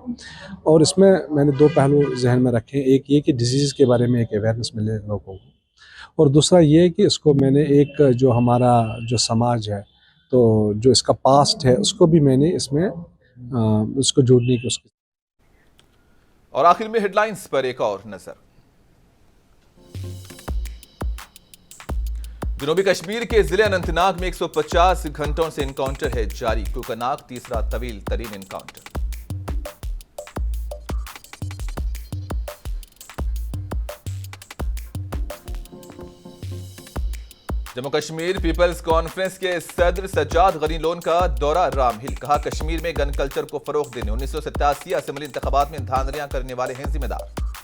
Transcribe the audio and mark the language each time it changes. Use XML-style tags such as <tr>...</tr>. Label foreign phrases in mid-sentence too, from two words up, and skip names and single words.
<ur>اور اس میں نے دو پہلو ذہن میں رکھے ہیں، ایک یہ کہ ڈیزیز کے بارے میں ایک اویئرنیس ملے لوگوں کو، اور دوسرا یہ کہ اس کو میں نے ایک جو ہمارا جو سماج ہے تو جو اس کا پاسٹ ہے اس کو بھی میں نے اس میں اس کو جوڑنے کی اس کی۔ اور آخر میں ہیڈ لائنز پر ایک اور نظر۔ جنوبی کشمیر کے ضلع اننت ناگ میں 150 گھنٹوں سے انکاؤنٹر ہے جاری، کوکرناگ تیسرا طویل ترین انکاؤنٹر۔ جموں کشمیر پیپلز کانفرنس کے صدر سجاد غنی لون کا دورہ رام ہل، کہا کشمیر میں</ur> <en>gun culture</en> <ur>کو فروغ دینے 1987 اسمبلی انتخابات میں دھاندلیاں کرنے والے ہیں ذمہ دار۔</ur>